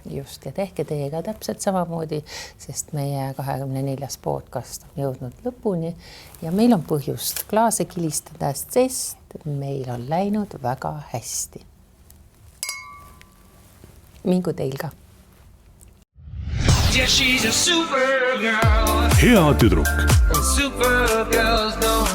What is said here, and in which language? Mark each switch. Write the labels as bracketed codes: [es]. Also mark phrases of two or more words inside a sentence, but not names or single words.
[et] Just ja tehke teiega täpselt samamoodi, sest meie 24. podcast on jõudnud lõpuni ja meil on põhjust klaase kilistada, sest meil on läinud väga hästi. Mingu teil ka. [en] Yeah, she's a super girl. [et] Hea tüdruk. Supergirls